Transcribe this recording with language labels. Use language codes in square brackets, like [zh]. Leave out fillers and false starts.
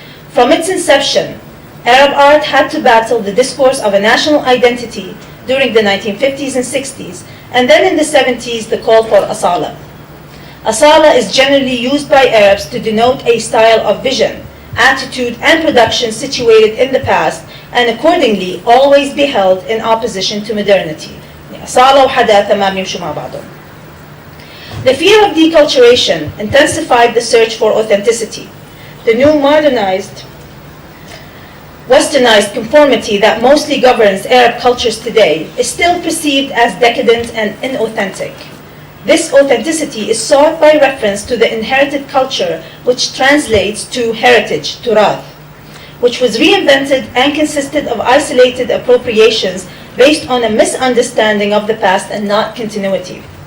[en] From its inception, Arab art had to battle the discourse of a national identity during the 1950s and 60s, and then in the 70s the call for asala. Asala is generally used by Arabs to denote a style of vision, attitude, and production situated in the past, and accordingly always be held in opposition to modernity. [ar] أصالة وحداثة ما بيمشوا مع بعضهم. [en] The fear of deculturation intensified the search for authenticity. The new modernized, westernized conformity that mostly governs Arab cultures today is still perceived as decadent and inauthentic. This authenticity is sought by reference to the inherited culture, which translates to heritage, turath, which was reinvented and consisted of isolated appropriations based on a misunderstanding of the past and not continuity.